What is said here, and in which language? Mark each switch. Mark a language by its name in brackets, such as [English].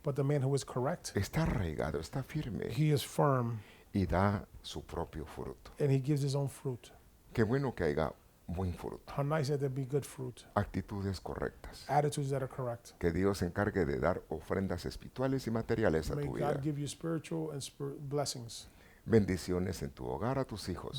[English] But the man who is correct, [Spanish] está arraigado, está firme [English] he is firm, [Spanish] y da su propio fruto. [English] and he gives his own fruit. [Spanish] Qué bueno que haya buen fruto, [English] How nice that there be good fruit, [Spanish] actitudes correctas. [English] attitudes that are correct. [Spanish] Que Dios se encargue de dar ofrendas espirituales y materiales a [English] May [Spanish] tu vida. [English] God give you spiritual and blessings, [Spanish] Bendiciones en tu hogar, a tus hijos.